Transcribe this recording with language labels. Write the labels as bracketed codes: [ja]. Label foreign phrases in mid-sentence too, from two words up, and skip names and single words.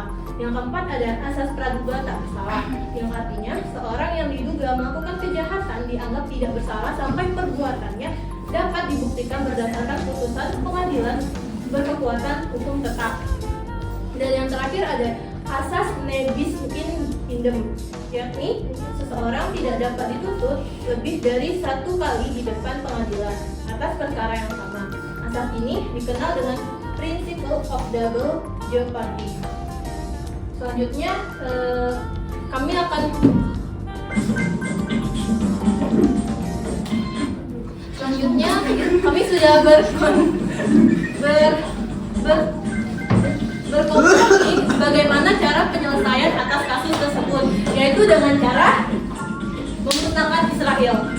[id] Yang keempat ada asas praduga tak bersalah, yang artinya seorang yang diduga melakukan kejahatan dianggap tidak bersalah sampai perbuatannya dapat dibuktikan berdasarkan putusan pengadilan berkekuatan hukum tetap. Dan yang terakhir ada asas [la] ne bis in idem, [id] yakni seseorang tidak dapat dituntut lebih dari 1 kali di depan pengadilan atas perkara yang sama. Asas ini dikenal dengan [en] principle of double jeopardy. [id] Selanjutnya kami sudah berkomunikasi bagaimana cara penyelesaian atas kasus tersebut, yaitu dengan cara memutangkan Israel.